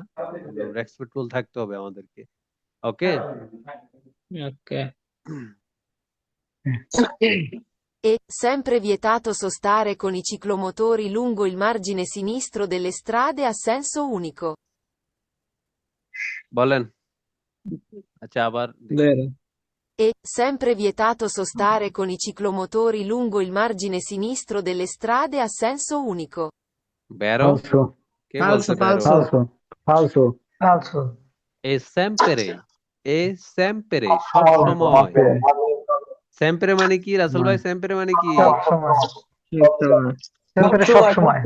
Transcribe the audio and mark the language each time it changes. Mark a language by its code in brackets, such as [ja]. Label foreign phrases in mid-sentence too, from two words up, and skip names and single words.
[bn] রেসপেক্টফুল থাকতে হবে আমাদেরকে, ওকে? ওকে। [it] È sempre vietato sostare con i ciclomotori lungo il margine sinistro delle strade a senso unico. [bn] বলেন। আচ্ছা আবার দেখি। বেরো। [it] È sempre vietato sostare con i ciclomotori lungo il margine sinistro delle strade a senso unico. [bn] বেরো, Falso. কে ফালসো বলছে বেরো? ফালসো [it] Falso. Falso. [bn] এ sempre সব সময়। sempre মানে কি রাসেল ভাই? sempre মানে কি? সব সময়। Sempre সব সময়।